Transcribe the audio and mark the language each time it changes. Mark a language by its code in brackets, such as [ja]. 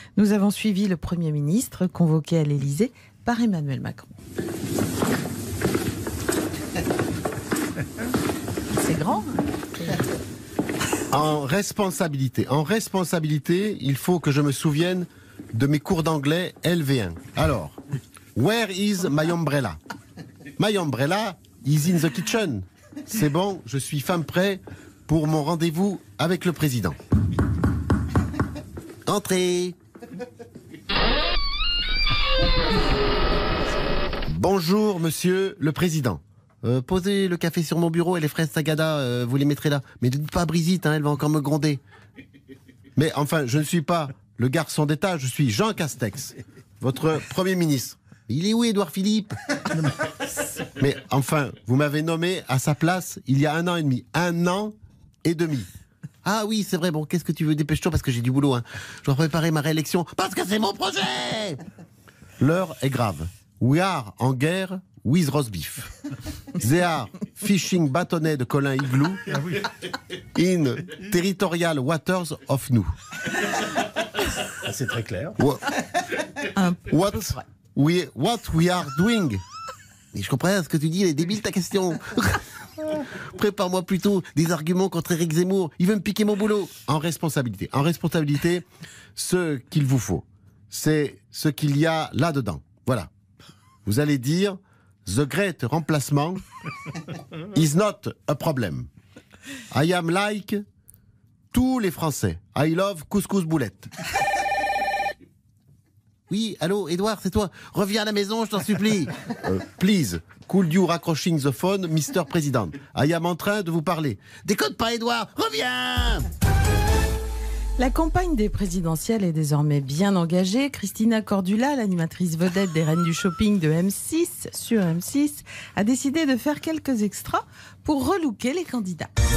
[fr] Nous avons suivi le Premier ministre convoqué à l'Élysée par Emmanuel Macron. C'est grand. En responsabilité, il faut que je me souvienne de mes cours d'anglais LV1. Alors, [en] where is my umbrella? My umbrella is in the kitchen. [fr] C'est bon, je suis femme prêt pour mon rendez-vous avec le président. Entrez. Bonjour, monsieur le président. Posez le café sur mon bureau et les fraises Sagada, vous les mettrez là. Mais ne dites pas à Brigitte, elle va encore me gronder. Mais enfin, je ne suis pas le garçon d'État, je suis Jean Castex, votre Premier ministre. Il est où, Édouard Philippe? Mais enfin, vous m'avez nommé à sa place il y a 1 an et demi. 1 an et demi. Ah oui, c'est vrai, bon, qu'est-ce que tu veux? Dépêche-toi parce que j'ai du boulot. Je dois préparer ma réélection parce que c'est mon projet. L'heure est grave. [en] We are [fr] en guerre [en] with roast beef. They are fishing [fr] bâtonnet de [en] Colin Igloo in territorial waters of [fr] nous. C'est très clair. [en] What we are doing. [fr] Mais je comprends ce que tu dis, elle est débile ta question. Prépare-moi plutôt des arguments contre Éric Zemmour. Il veut me piquer mon boulot. En responsabilité, ce qu'il vous faut, c'est ce qu'il y a là-dedans. Voilà. Vous allez dire [en] the great remplacement is not a problem. I am like [fr] tous les Français. [en] I love couscous boulette. [fr] Oui, allô, Edouard, c'est toi. Reviens à la maison, je t'en supplie. [en] Please, could you raccroching the phone, Mr. President? I am [fr] en train de vous parler. Déconne pas, Edouard, reviens! La campagne des présidentielles est désormais bien engagée. Christina Cordula, l'animatrice vedette des Reines du Shopping de M6, sur M6, a décidé de faire quelques extras pour relooker les candidats.